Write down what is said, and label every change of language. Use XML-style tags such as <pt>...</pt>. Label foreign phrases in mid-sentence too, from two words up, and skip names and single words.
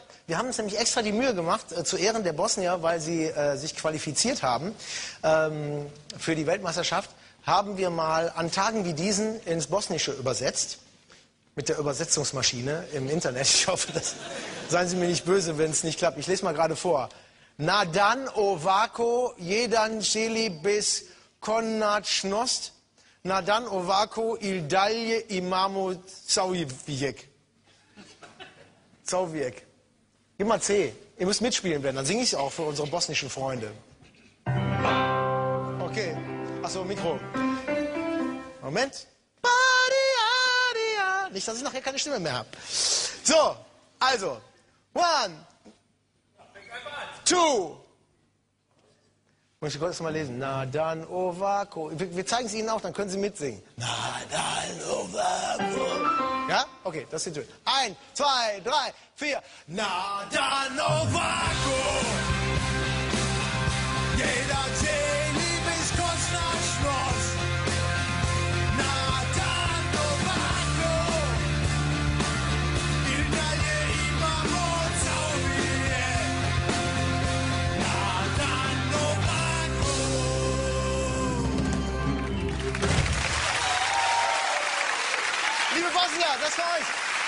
<de>Wir haben uns nämlich extra die Mühe gemacht, zu Ehren der Bosnier, weil sie sich qualifiziert haben für die Weltmeisterschaft, haben wir mal an Tagen wie diesen ins Bosnische übersetzt. Mit der Übersetzungsmaschine im Internet. Ich hoffe, seien Sie mir nicht böse, wenn es nicht klappt. Ich lese mal gerade vor.</de> <bs>Nadan ovako, jedan želi bez konačnost. Nadan ovako il dalje imamo Zauvijek. Zauvijek.</bs> <de>Gib mal C. Ihr müsst mitspielen werden, dann singe ich es auch für unsere bosnischen Freunde. Okay. Achso, Mikro. Moment. Nicht, dass ich nachher keine Stimme mehr habe. So, also. 1, 2. Muss ich kurz mal lesen.</de> <bs>Nadan ovako.</bs> <de>Wir zeigen es Ihnen auch, dann können Sie mitsingen.</de> <bs>Nadan ovako.</bs> <de>Ja? Okay, das ist schön. 1, 2, 3, 4.</de> <bs>Nadan ovako. Jeder želi bez konačnost. Nadan ovako. I dalje imamo zauvijek. Nadan ovako.</bs> <de>Liebe Bosnier, das für euch.</de>